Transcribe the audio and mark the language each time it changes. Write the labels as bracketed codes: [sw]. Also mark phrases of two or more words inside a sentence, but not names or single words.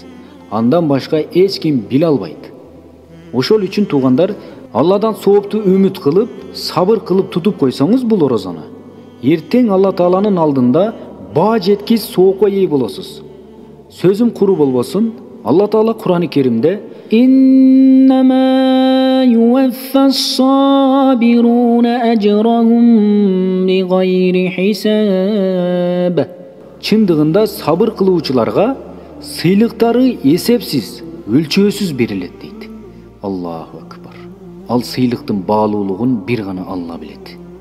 [ky] Андан башка эч ким биле албайт. Ошол үчүн туугандар, Алладан соопту үмүт кылып, сабыр кылып тутуп койсоңуз бул орозону, эртең Алла Тааланын алдында баа жеткис соокко ээ болосуз. Сөзүм куру болбосун, Алла Таала Кур'ан-ы Kerim'de [ar] إنما يوفى الصابرون أجرهم بغير حساب. [ky] Чындыгында сабыр кылуучуларга сыйлыктары эсепсиз, өлчөөсүз берилет дейт. [ar] الله أكبر. [ky] Ал сыйлыктын баалуулугун бир гана Алла билет.